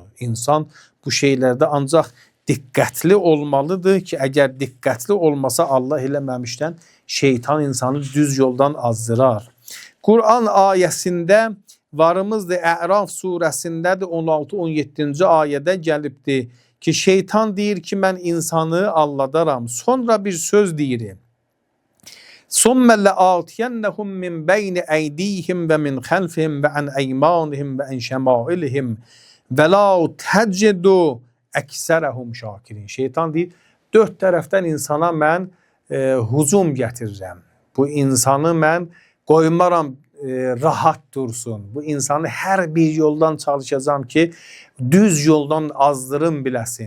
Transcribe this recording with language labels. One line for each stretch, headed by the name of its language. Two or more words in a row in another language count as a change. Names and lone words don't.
Azerbaijani: İnsan bu şeylərdə ancaq diqqətli olmalıdır ki, əgər diqqətli olmasa Allah eləməmişdən şeytan insanı düz yoldan azdırar. Quran ayəsində varımızdır, Əraf surəsindədir, 16-17-ci ayədə gəlibdir ki, şeytan deyir ki, mən insanı aldadaram. Sonra bir söz deyirim.
Arabic: ثُمَّ لَآتِيَنَّهُمْ مِنْ بَيْنِ اَيْدِيهِمْ وَمِنْ خَلْفِهِمْ وَعَنْ اَيْمَانِهِمْ وَعَنْ شَمَائِلِهِمْ وَلَا تَجِدُ أكثرهم شاكرين.
Azerbaijani: Şeytan deyir, dörd tərəfdən insana mən hücum gətirirəm. Bu insanı mən qoymaram rahat dursun. Bu insanı hər bir yoldan çalışacağım ki, düz yoldan azdırım biləsin.